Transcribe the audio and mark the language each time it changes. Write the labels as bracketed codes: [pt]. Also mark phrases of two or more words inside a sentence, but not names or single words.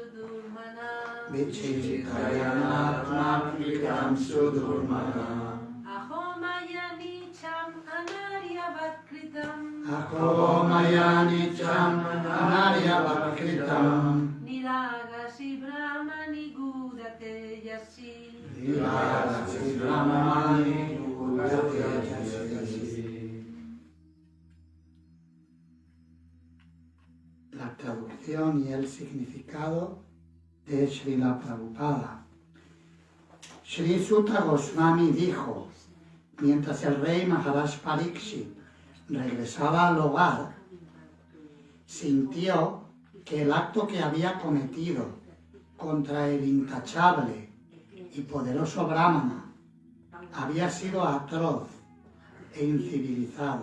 [sa] सुदुर्मना अहो मया नीचम् अनार्यवत् कृतम् निरागसि ब्रह्मणि बुद्ध तेजसि [es] La traducción y el significado de Srila Prabhupada. Sri Sutta Goswami dijo, mientras el rey Maharaj Pariksit regresaba al hogar, sintió que el acto que había cometido contra el intachable y poderoso Brahmana había sido atroz e incivilizado.